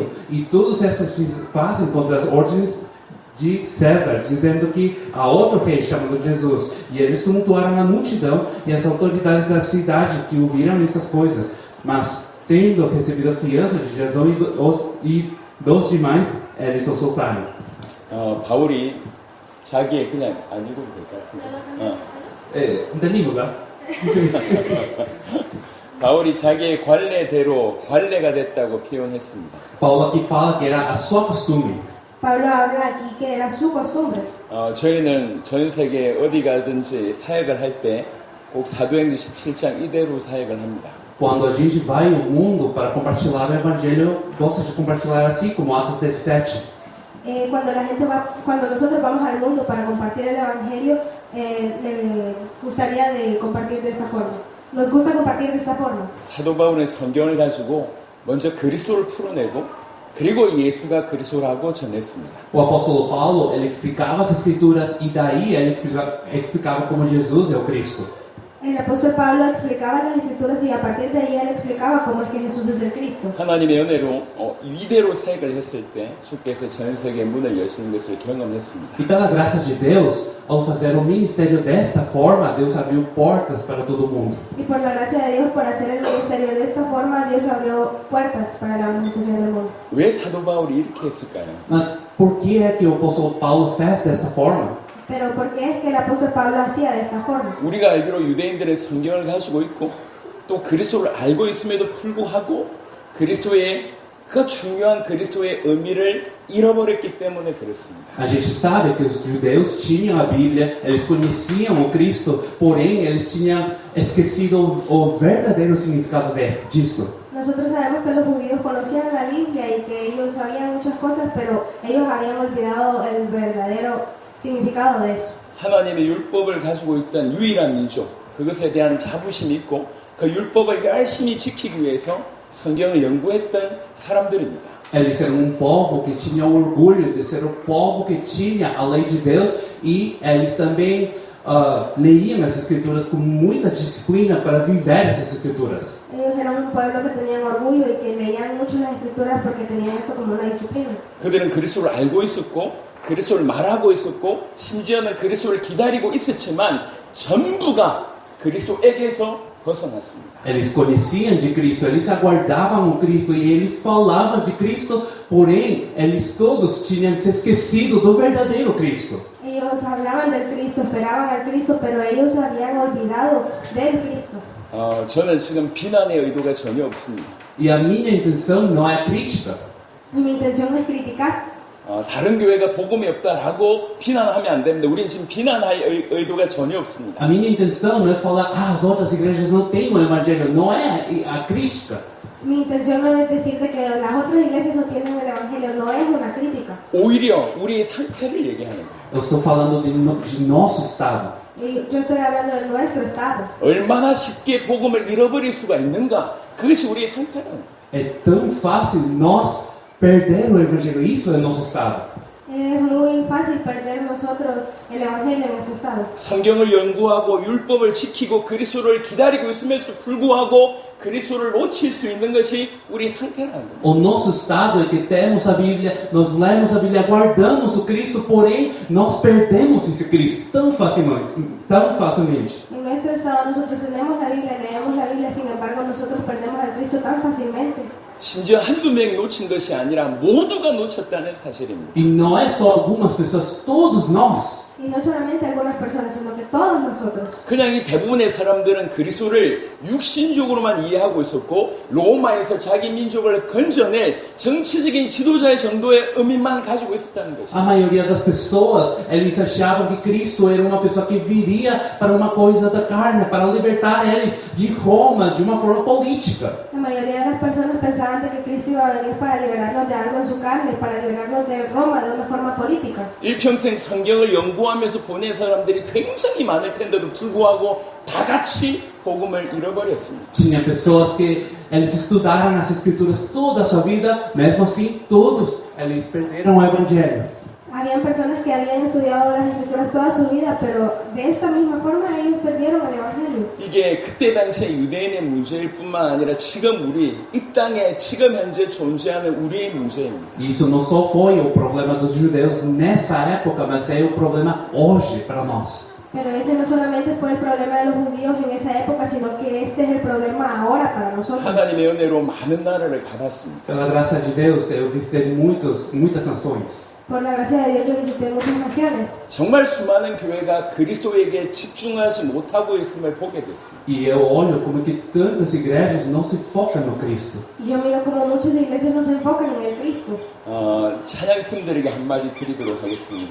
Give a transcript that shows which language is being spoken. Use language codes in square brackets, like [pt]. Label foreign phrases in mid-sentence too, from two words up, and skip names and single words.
[pt] E todos estes fazem contra as ordens de César, dizendo que há outro rei chamado Jesus. E eles tumultuaram a multidão e as autoridades da cidade que ouviram essas coisas. Mas, tendo recebido a fiança de Jasão e dos demais, eles o soltaram. [ko] 바울이 자기의 그냥 안 읽어도 될까? [es] Entendimos, né? [ko] 바울이 자기의 관례대로 관례가 됐다고 표현했습니다. [pt] Paulo aqui fala que era a sua costume. [es] Pablo habla aquí que era su costumbre. [ko] 저희는 전 세계 어디 가든지 사역을 할 때 꼭 사도행전 17장 이대로 사역을 합니다. [pt] Quando a gente vai ao mundo para compartilhar o evangelho, gosta de compartilhar assim como Atos 17. [es] Cuando nosotros vamos al mundo para compartir el evangelio, le gustaría de compartir de esta forma. Nos gusta compartir de esta forma. [ko] 사도 바울의 성경을 가지고 먼저 그리스도를 풀어내고 그리고 예수가 그리스도라고 전했습니다. [pt] O apóstolo Paulo, ele explicava as escrituras e daí ele explicava como Jesus é o Cristo. [es] El apóstol Pablo explicaba las escrituras y a partir de ahí él explicaba cómo es que Jesús es el Cristo. [ko] 하나님의 은혜로 이대로 사역을 했을 때 주께서 전 세계 문을 여시는 것을 경험했습니다. [pt] E pela graça de Deus, ao fazer o ministério desta forma, Deus abriu portas para todo mundo. [es] Y por la gracia de Dios, por hacer el ministerio de esta forma, Dios abrió puertas para la organización del mundo. [ko] 왜 사도 바울이 이렇게 했을까요? [pt] Mas por que é que o apóstolo Paulo fez desta forma? [es] Pero ¿por qué es que el apóstol Pablo hacía de esta forma? [ko] 우리가 알기로 유대인들의 성경을 가지고 있고 또 그리스도를 알고 있음에도 불구하고 그리스도의 그 중요한 그리스도의 의미를 잃어버렸기 때문에 그렇습니다. [pt] A gente sabe que os judeus tinham a Bíblia, eles conheciam o Cristo, porém eles tinham esquecido o verdadeiro significado disso. [es] Nosotros sabemos que los judíos conocían la Biblia y que ellos sabían muchas cosas, pero ellos habían olvidado el verdadero significado de eso. [ko] 하나님의 율법을 가지고 있던 유일한 민족, 그것에 대한 자부심이 있고 그 율법을 열심히 지키기 위해서 성경을 연구했던 사람들입니다. [pt] Eles eram povo que tinha orgulho de ser o povo que tinha a lei de Deus e eles também leíam as escrituras com muita disciplina para viver essas escrituras. [es] Ellos eran un pueblo que tenían orgullo y que leían mucho las escrituras porque tenían eso como una disciplina. [ko] 그들은 그리스도를 알고 있었고 그리스도를 말하고 있었고 심지어는 그리스도를 기다리고 있었지만 전부가 그리스도에게서 벗어났습니다. [pt] Eles conheciam de Cristo, eles aguardavam o Cristo e eles falavam de Cristo, porém, eles todos tinham se esquecido do verdadeiro Cristo. [es] Ellos hablaban del Cristo, esperaban al Cristo, pero ellos se habían olvidado del Cristo. [ko] 저는 지금 비난의 의도가 전혀 없습니다. [pt] E a minha intenção não é crítica. [es] Mi intención no es criticar. [ko] 다른 교회가 복음이 없다라고 비난하면 안 됩니다. 우리는 지금 비난할 의도가 전혀 없습니다. [pt] A minha intenção não é falar, as outras igrejas não têm o evangelho, não é a crítica. [es] Mi intención no es decirte que las otras iglesias no tienen el evangelio, no es una crítica. [ko] 오히려 우리의 상태를 얘기하는 거예요. [pt] Eu estou falando de nosso estado. [es] Yo estoy hablando de nuestro estado. [ko] 얼마나 쉽게 복음을 잃어버릴 수가 있는가? 그것이 우리의 상태라는 거예요. [pt] É tão fácil nós perder o evangelho, isso é nosso estado. [es] Es muy fácil perder nosotros el evangelio en ese estado. [ko] 성경을 연구하고 율법을 지키고 그리스도를 기다리고 있으면서 불구하고 그리스도를 놓칠 수 있는 것이 우리 상태라는 거예요. [pt] O nosso estado é que temos a Bíblia, nós lemos a Bíblia, guardamos o Cristo, porém nós perdemos esse Cristo tão facilmente. [es] En nuestro estado nosotros tenemos la Biblia, leemos la Biblia, sin embargo nosotros perdemos al Cristo tan fácilmente. [ko] 심지어 한두 명이 놓친 것이 아니라 모두가 놓쳤다는 사실입니다. [pt] E não é só algumas pessoas, todos nós. [es] Y no solamente algunas personas, sino que todos nosotros. [ko] 그냥 이 대부분의 사람들은 그리스도를 육신적으로만 이해하고 있었고 로마에서 자기 민족을 건져낼 정치적인 지도자의 정도의 의미만 가지고 있었다는 것입니다. [pt] A maioria das pessoas, eles achavam que Cristo era uma pessoa que viria para uma coisa da carne, para libertar eles de Roma, de uma forma política. [es] La mayoría de las personas pensaban de que Cristo iba a venir para liberarnos de algo en su carne, para liberarnos de Roma de una forma política. [ko] 일평생 성경을 연구하면서 보낸 사람들이 굉장히 많을 텐데도 불구하고 다 같이 복음을 잃어버렸습니다. [pt] Tinha pessoas que eles estudaram as escrituras toda a sua vida, mesmo assim, todos eles perderam o evangelho. [es] Habían personas que habían estudiado las escrituras toda su vida, pero de esta misma forma ellos perdieron el evangelio. [ko] 이게 그때 당시에 유대인의 문제일 뿐만 아니라 지금 우리 이 땅에 지금 현재 존재하는 우리의 문제입니다. [pt] Isso não só foi o problema dos judeus nessa época, mas é o problema hoje para nós. [es] Pero ese no solamente fue el problema de los judíos en esa época, sino que este es el problema ahora para nosotros. [ko] 하나님의 은혜로 많은 나라를 가봤습니다. [pt] Pela graça de Deus, eu visitei muitas nações. [es] Por la gracia de Dios yo visité muchas naciones. [ko] 정말 수많은 교회가 그리스도에게 집중하지 못하고 있음을 보게 됐습니다. [pt] E eu olho como que tantas igrejas não se focam no Cristo. [es] Y yo miro como muchas iglesias no se enfocan en el Cristo. [ko] 찬양팀들에게 한마디 드리도록 하겠습니다.